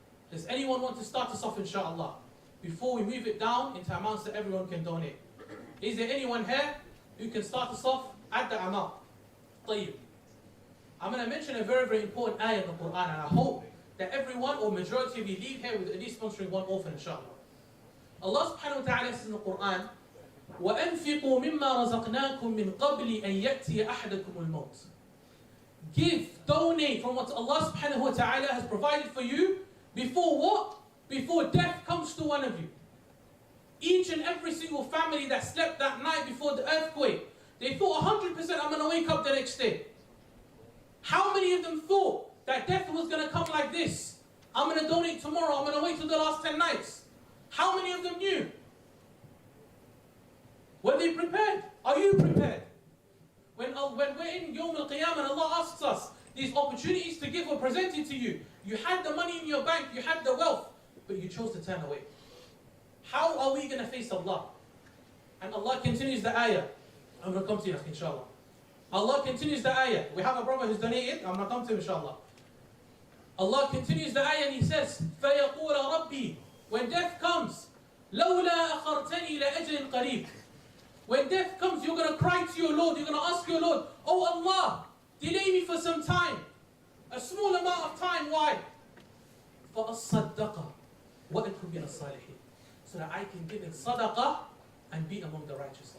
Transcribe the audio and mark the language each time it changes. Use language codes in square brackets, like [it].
[en] Does anyone want to start us off, inshallah, before we move it down into amounts that everyone can donate? Is there anyone here who can start us off at the amount? [ar] طيب. [en] I'm going to mention a very, very important ayah in the Quran, and I hope that everyone or majority of you leave here with at least sponsoring one orphan, inshallah. [ar] Allah subhanahu wa ta'ala [en] says in the Quran, [ar] وَأَنْفِقُوا مِمَّا رَزَقْنَاكُمْ مِنْ قَبْلِ أَنْ يَأْتِيَ أَحْدَكُمُ الْمَوْتِ. [en] Give, donate from what Allah subhanahu wa ta'ala has provided for you before what? Before death comes to one of you. Each and every single family that slept that night before the earthquake, they thought 100% I'm going to wake up the next day. How many of them thought that death was going to come like this? I'm going to donate tomorrow, I'm going to wait till the last 10 nights. How many of them knew? Were they prepared? Are you prepared? Yawm al-Qiyamah, and Allah asks us, these opportunities to give were presented to you. You had the money in your bank, you had the wealth, but you chose to turn away. How are we going to face Allah? And Allah continues the ayah. I'm going to come to you, inshallah. Allah continues the ayah. We have a brother who's donated. I'm going to come to him, inshallah. Allah continues the ayah and He says, [ar] فَيَقُولَ رَبِّي. [en] When death comes, [ar] لَوْلَا أَخَرْتَنِي لَأَجْلٍ قَرِيبٍ. [en] When death comes, you're going to cry to your Lord. You're going to ask your Lord, oh Allah, delay me for some time. A small amount of time. Why? [ar] فَأَصَّدَّقَ وَأَكُنْ مِنَ الصَّالِحِينَ. [en] So that I can give in sadaqah and be among the righteous.